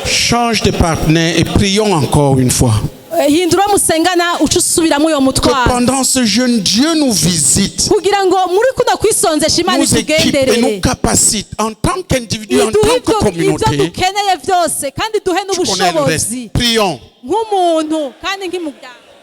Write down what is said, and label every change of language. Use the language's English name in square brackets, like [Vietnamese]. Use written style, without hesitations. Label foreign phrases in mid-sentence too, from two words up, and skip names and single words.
[French] Change de partenaire et prions encore une fois. [Rundi] hindura musengana uca usubiramo uyo [French] Que [Rundi] mutwaro [French] pendant ce jeûne, Dieu nous visite, [Rundi] kugira ngo muri kuno kwisonzesha Imana [French] nous équipe et [Rundi] itugenderere [French] nous capacite en tant qu'individu, en [Rundi] iduhe [French] tant que [Rundi] ibyo [French] communauté. [Rundi] dukeneye byose kandi duhe [French] Tu connais le reste. [Rundi] n'ubushobozi [French] Prions. [Rundi] nk'umuntu kandi nk'umuryango.